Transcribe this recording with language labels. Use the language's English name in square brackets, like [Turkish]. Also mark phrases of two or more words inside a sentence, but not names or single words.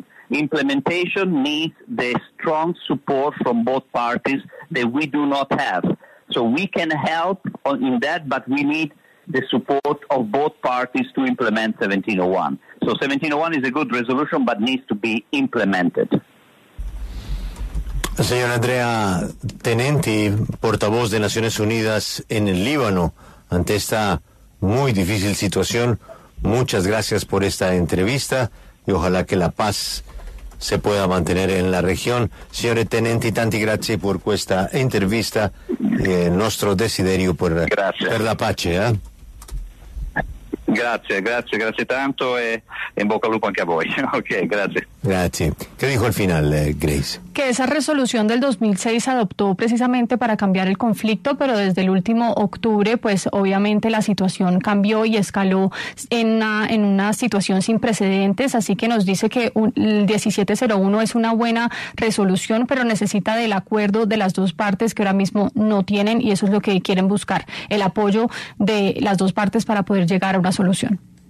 [English] Implementation needs the strong support from both parties that we do not have. So we can help in that, but we need the support of both parties to implement 1701. So 1701 is a good resolution, but needs to be implemented. [Spanish] Señor Andrea Tenenti, portavoz de Naciones Unidas en el Líbano, ante esta muy difícil situación, muchas gracias por esta entrevista y ojalá que la paz se pueda mantenere en la región. [Italian] Signore Tenenti, tanti grazie per questa intervista, nostro desiderio per la pace. Grazie tanto e in bocca al lupo anche a voi. Ok, grazie. Grazie. [Spanish] ¿Qué dijo al final, Grace? Que esa resolución del 2006 se adoptó precisamente para cambiar el conflicto, pero desde el último octubre, pues obviamente la situación cambió y escaló en una situación sin precedentes, así que nos dice que el 1701 es una buena resolución, pero necesita del acuerdo de las dos partes que ahora mismo no tienen, y eso es lo que quieren buscar, el apoyo de las dos partes para poder llegar a una solución.